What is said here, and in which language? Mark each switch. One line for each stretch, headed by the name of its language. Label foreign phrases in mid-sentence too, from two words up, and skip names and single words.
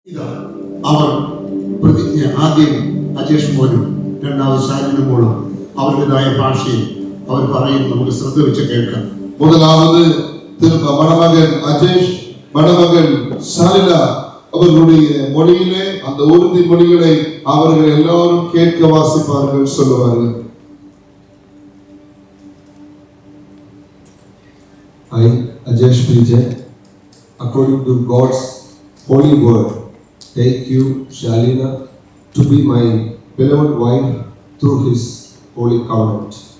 Malayalam: ഇതാ അവർ പ്രതിജ്ഞ ആദ്യം അജേഷ് മോനും രണ്ടാമത് ഷാജിന് മോളും അവരുടേതായ ഭാഷയിൽ അവർ പറയും. നമുക്ക് ശ്രദ്ധ വെച്ച് കേൾക്കാം.
Tamil: முதலாவது மணமகன் அஜேஷ், மணமகன் ஷாலினா அவர்களுடைய மொழியிலே அந்த உறுதி மொழிகளை அவர்கள் எல்லாரும் கேட்க வாசிப்பார்கள், சொல்லுவார்கள்.
English: I, Ajesh PJ, according to God's holy word, take you, Shalina, to be my beloved wife through His holy covenant.